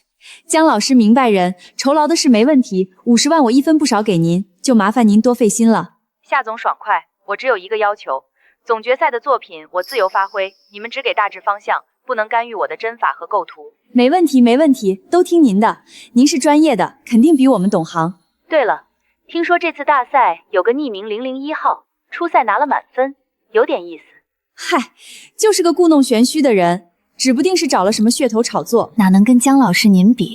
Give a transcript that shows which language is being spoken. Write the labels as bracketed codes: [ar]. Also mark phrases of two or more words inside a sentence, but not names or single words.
[zh] 江老師明白人，酬勞的事沒問題，50萬我1分不少給您，就麻煩您多費心了。夏總爽快，我只有一個要求，總決賽的作品我自由發揮，你們只給大致方向，不能干預我的針法和構圖。沒問題，沒問題，都聽您的，您是專業的，肯定比我們懂行。對了，聽說這次大賽有個匿名001號，初賽拿了滿分，有點意思。嗨，就是個故弄玄虛的人，指不定是找了什麼噱頭炒作，哪能跟江老師您比？